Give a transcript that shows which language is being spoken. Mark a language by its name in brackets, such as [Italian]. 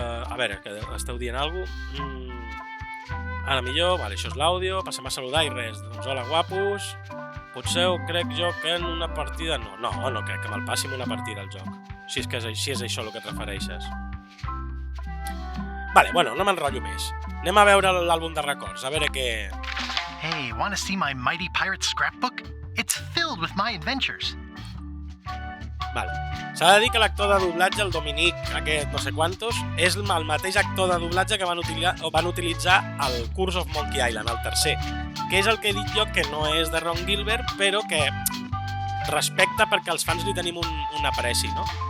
[Catalan] a veure, que esteu dient alguna cosa... Ara millor, vale, això és l'àudio, passem a saludar i res, doncs hola guapos, potser crec jo que en una partida no crec que me'l passi en una partida al joc, si és això el que et refereixes. Vale, bueno, no m'enrotllo més, anem a veure l'àlbum de records, a veure què... [English] Hey, wanna see my mighty pirate scrapbook? It's filled with my adventures. [Catalan] Vale. S'ha de dir que l'actor de doblatge, el Dominic, aquest no sé quantos, és el mateix actor de doblatge que van utilitzar al Curse of Monkey Island, el tercer, que és el que he dit jo que no és de Ron Gilbert, però que respecta perquè els fans li tenim un apreci, no?